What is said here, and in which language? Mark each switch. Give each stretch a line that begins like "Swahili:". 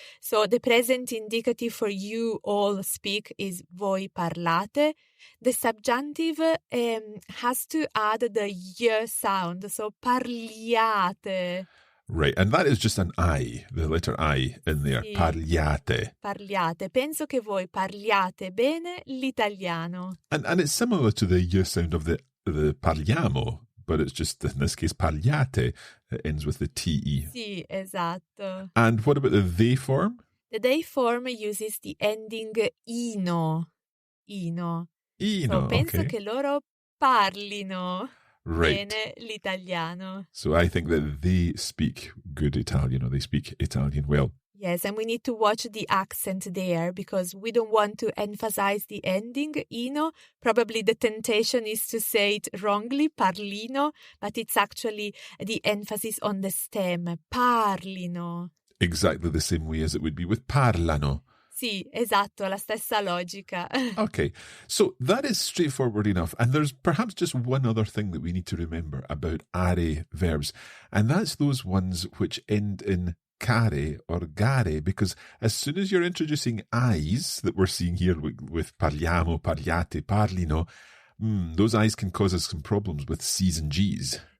English: So the present indicative for you all speak is
Italian: voi parlate.
English: The subjunctive has to add the y sound, so parliate. Right, and that is just an I, the letter I in there.
Italian: Sì. Parliate. Parliate. Penso che voi parliate bene l'italiano.
English: And it's similar to the y sound of the parliamo, but it's just, in this case, parliate. It ends with the TE.
Italian: Sì, esatto.
English: And what about the they form? The they form uses the ending ino. Ino. So
Italian: penso
English: okay.
Italian: che loro parlino
English: Right.
Italian: bene l'italiano.
English: So I think that they speak good Italian, or they speak Italian well. Yes, and we need to watch the accent there because we don't want to emphasize the ending, ino. Probably the temptation is to say it wrongly, parlino, but it's actually the emphasis on the stem, parlino. Exactly the same way as it would be with parlano.
Italian: Sì, esatto, la stessa logica.
English: Okay, so that is straightforward enough. And there's perhaps just one other thing that we need to remember about are verbs, and that's those ones which end in care or gare, because as soon as you're introducing I's that we're seeing here with parliamo, parliate, parlino, those I's can cause us some problems with C's and G's.